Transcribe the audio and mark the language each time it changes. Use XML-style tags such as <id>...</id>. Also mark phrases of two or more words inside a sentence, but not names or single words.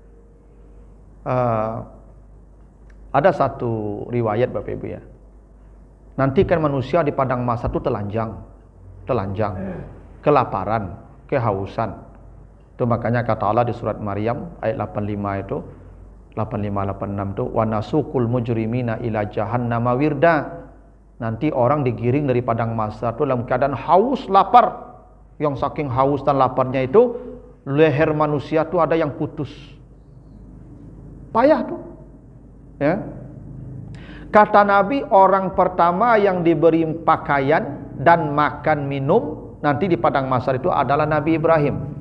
<id>Ada satu riwayat Bapak Ibu ya. Nanti kan manusia di padang mahsyar itu telanjang, kelaparan, kehausan. Itu makanya kata Allah di surat Maryam ayat 85 itu, 85-86 itu,</id> <ar>ونسوق المجرمين إلى جهنم وردا.</ar> <id>Nanti orang digiring dari padang mahsyar itu dalam keadaan haus, lapar. Yang saking haus dan laparnya itu, leher manusia itu ada yang putus. Payah tuh. Ya. Kata Nabi, orang pertama yang diberi pakaian dan makan minum nanti di padang mahsyar itu adalah Nabi Ibrahim.</id>